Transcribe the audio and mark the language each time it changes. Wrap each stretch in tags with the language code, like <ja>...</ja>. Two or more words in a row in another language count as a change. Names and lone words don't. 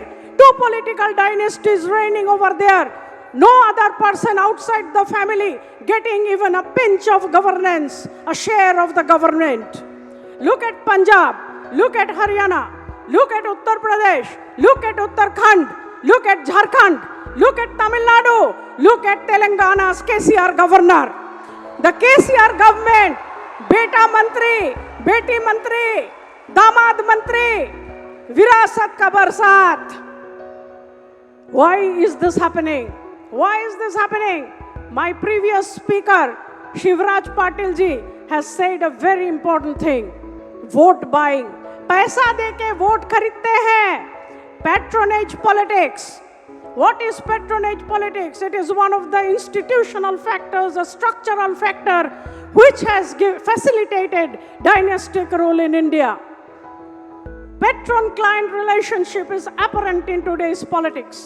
<en>2 political dynasties reigning over there. No other person outside the family getting even a pinch of governance, a share of the government. Look at Punjab, look at Haryana, look at Uttar Pradesh, look at Uttarakhand, look at Jharkhand, look at Tamil Nadu, look at Telangana's KCR governor. The KCR government,</en> <hi>बेटा मंत्री, बेटी मंत्री, दामाद मंत्री, विरासत का बरसात.</hi> <en>Why is this happening? Why is this happening? My previous speaker, Shivraj Patil ji, has said a very important thing. Vote buying.</en> <hi>पैसा देके वोट खरीदते हैं.</hi> <en>Patronage politics. What is patronage politics? It is one of the institutional factors, a structural factor which has facilitated dynastic rule in India. Patron-client relationship is apparent in today's politics.</en>